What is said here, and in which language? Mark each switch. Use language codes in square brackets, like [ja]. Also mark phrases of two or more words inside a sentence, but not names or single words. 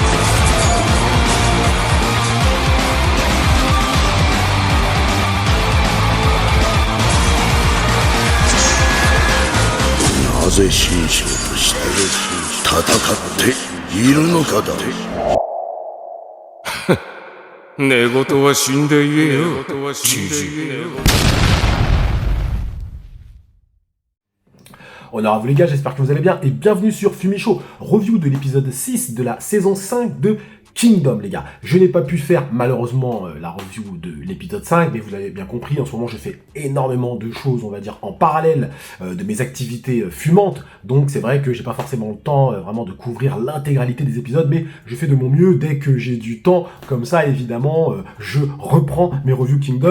[ja] なぜ神将として戦っているのかだ。寝言は死んで言えよ、じじい。 [fr] On est à vous les gars, j'espère que vous allez bien et bienvenue sur Fumichaud, review de l'épisode 6 de la saison 5 de Kingdom les gars. Je n'ai pas pu faire malheureusement la review de l'épisode 5, mais vous l'avez bien compris, en ce moment je fais énormément de choses, on va dire, en parallèle de mes activités fumantes, donc c'est vrai que j'ai pas forcément le temps vraiment de couvrir l'intégralité des épisodes, mais je fais de mon mieux dès que j'ai du temps, comme ça évidemment je reprends mes reviews Kingdom.